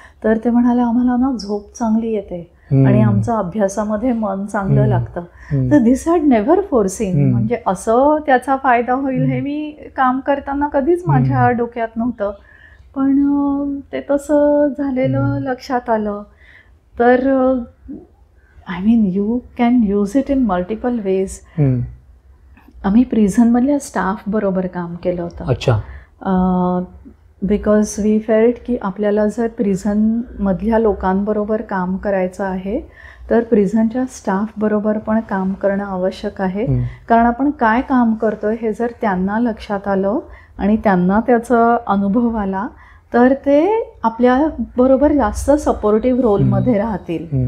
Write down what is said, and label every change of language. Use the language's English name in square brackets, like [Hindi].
[Marathi] तर ते म्हणाले आम्हाला ना झोप चांगली येते आणि आमचं अभ्यासामध्ये मन चांगलं लागतं. तर [English] this had never foreseen, [Marathi] म्हणजे असं त्याचा फायदा होईल हे मी काम करताना कधीच माझ्या डोक्यात नव्हतं, पण ते तसं झालेलं लक्षात आलं. [English] तर I mean you can use it in multiple ways. [Marathi] आम्ही प्रिझनमधल्या स्टाफ बरोबर काम केलं होतं. अच्छा. [English] because we felt [Marathi] की आपल्याला जर प्रिझनमधल्या लोकांबरोबर काम करायचं आहे तर प्रिझनच्या स्टाफ बरोबर पण काम करणं आवश्यक आहे. कारण आपण काय काम करतोय हे जर त्यांना लक्षात आलं आणि त्यांना त्याचा अनुभव आला तर ते आपल्या बरोबर जास्त सपोर्टिव्ह रोलमध्ये राहतील.